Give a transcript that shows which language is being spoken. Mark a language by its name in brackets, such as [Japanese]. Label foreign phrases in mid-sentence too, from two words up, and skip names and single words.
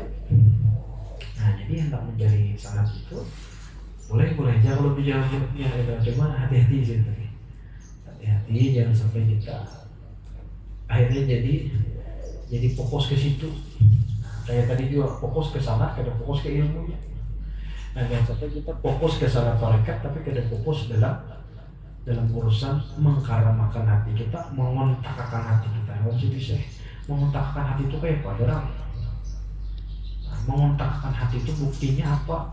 [Indonesian] Nah jadi hendak mencari sanad itu boleh aja kalau bicara-bicaranya ada, cuma hati-hati sih tadi. Hati-hati jangan sampai kita akhirnya jadi fokus ke situ. Nah, kayak tadi juga fokus ke sanad, [Banjar] kada fokus ke ilmunya. [Indonesian] Nah, jangan sampai kita fokus ke sanad tarekat tapi kada fokus dalam urusan mengkaramakan hati kita, mengontakkan hati kita. Maksud bisa mengontakkan hati itu kayak apa? Mengontakkan hati itu buktinya apa?